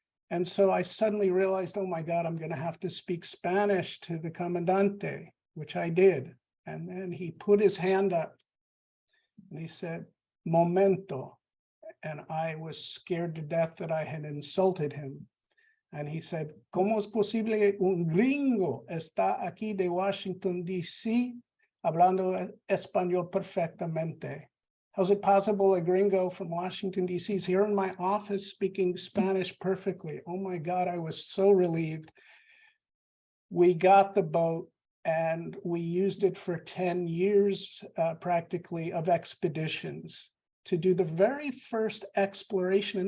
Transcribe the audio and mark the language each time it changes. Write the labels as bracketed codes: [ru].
[en] And so I suddenly realized, oh my God, I'm going to have to speak Spanish to the Comandante, which I did. And then he put his hand up and he said, momento. And I was scared to death that I had insulted him. [es] And he said, ¿Cómo es posible un gringo está aquí de Washington, D.C., hablando español perfectamente? [en] How's it possible a gringo from Washington, D.C. is here in my office speaking Spanish perfectly? Oh my God, I was so relieved. We got the boat and we used it for 10 years practically of expeditions to do the very first exploration.